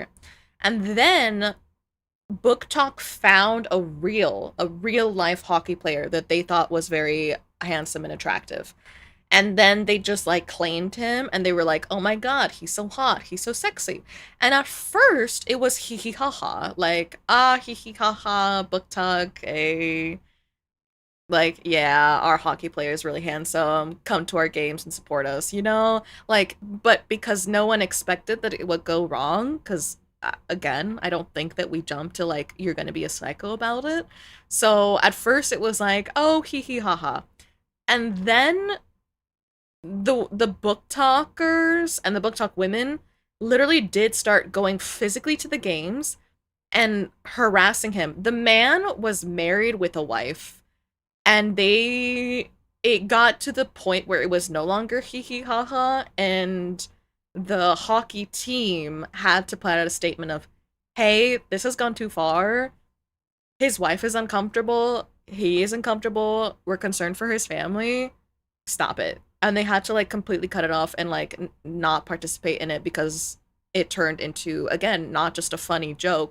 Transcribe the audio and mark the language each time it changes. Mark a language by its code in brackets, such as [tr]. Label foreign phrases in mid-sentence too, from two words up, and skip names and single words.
[en] And then Book Talk found a real life hockey player that they thought was very handsome and attractive. And then they just like claimed him and they were like, oh my god, he's so hot, he's so sexy. And at first it was hee hee ha ha, like, hee hee ha ha, Book Talk, like, yeah, our hockey player is really handsome, come to our games and support us, you know? Like, but because no one expected that it would go wrong, because, again, I don't think that we jumped to, like, you're gonna be a psycho about it. So, at first it was like, oh, hee hee ha ha. And then the book talkers and the book talk women literally did start going physically to the games and harassing him. The man was married with a wife. And it got to the point where it was no longer hee hee ha ha, and the hockey team had to put out a statement of, hey, this has gone too far. His wife is uncomfortable. He is uncomfortable. We're concerned for his family. Stop it. And they had to, like, completely cut it off and, like, not participate in it because it turned into, again, not just a funny joke.